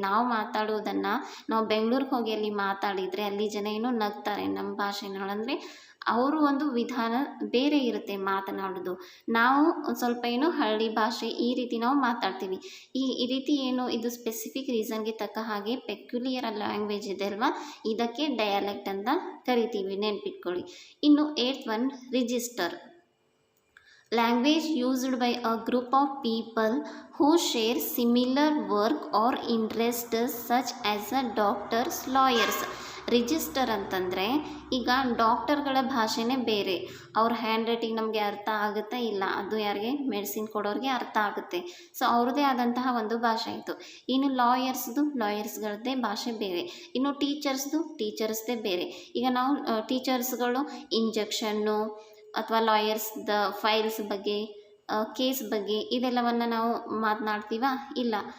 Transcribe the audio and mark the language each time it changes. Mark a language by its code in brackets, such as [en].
[kn] ನಾವು ಮಾತಾಡೋದನ್ನು ನಾವು ಬೆಂಗಳೂರಿಗೆ ಹೋಗಿ ಅಲ್ಲಿ ಮಾತಾಡಿದರೆ ಅಲ್ಲಿ ಜನ ಏನು ನಗ್ತಾರೆ ನಮ್ಮ ಭಾಷೆನೊಳಂದರೆ, ಅವರು ಒಂದು ವಿಧಾನ ಬೇರೆ ಇರುತ್ತೆ ಮಾತನಾಡೋದು. ನಾವು ಒಂದು ಸ್ವಲ್ಪ ಏನು ಹಳ್ಳಿ ಭಾಷೆ ಈ ರೀತಿ ನಾವು ಮಾತಾಡ್ತೀವಿ. ಈ ರೀತಿ ಏನು ಇದು ಸ್ಪೆಸಿಫಿಕ್ ರೀಸನ್ಗೆ ತಕ್ಕ ಹಾಗೆ ಪೆಕ್ಯುಲಿಯರ್ ಲ್ಯಾಂಗ್ವೇಜ್ ಇದೆ ಅಲ್ವಾ, ಇದಕ್ಕೆ ಡಯಾಲೆಕ್ಟ್ ಅಂತ ಕರಿತೀವಿ, ನೆನ್ಪಿಟ್ಕೊಳ್ಳಿ. ಇನ್ನು 8th one, register. [en] Language used by a group of people who share similar work or interests such as doctors, lawyers. [kn] Register ಅಂತಂದರೆ ಈಗ ಡಾಕ್ಟರ್ಗಳ ಭಾಷೆನೇ ಬೇರೆ, ಅವ್ರ ಹ್ಯಾಂಡ್ ರೈಟಿಂಗ್ ನಮಗೆ ಅರ್ಥ ಆಗುತ್ತಾ ಇಲ್ಲ, ಅದು ಯಾರಿಗೆ ಮೆಡಿಸಿನ್ ಕೊಡೋರಿಗೆ ಅರ್ಥ ಆಗುತ್ತೆ. ಸೊ ಅವ್ರದ್ದೇ ಆದಂತಹ ಒಂದು ಭಾಷೆ ಆಯಿತು. ಇನ್ನು ಲಾಯರ್ಸ್ಗಳದ್ದೇ ಭಾಷೆ ಬೇರೆ. ಇನ್ನು ಟೀಚರ್ಸ್ದೇ ಬೇರೆ. ಈಗ ನಾವು ಟೀಚರ್ಸ್ಗಳು ಇಂಜೆಕ್ಷನ್ನು ಅಥವಾ ಲಾಯರ್ಸ್ದ ಫೈಲ್ಸ್ ಬಗ್ಗೆ, ಕೇಸ್ ಬಗ್ಗೆ ಇದೆಲ್ಲವನ್ನು ನಾವು ಮಾತನಾಡ್ತೀವ ಇಲ್ಲ.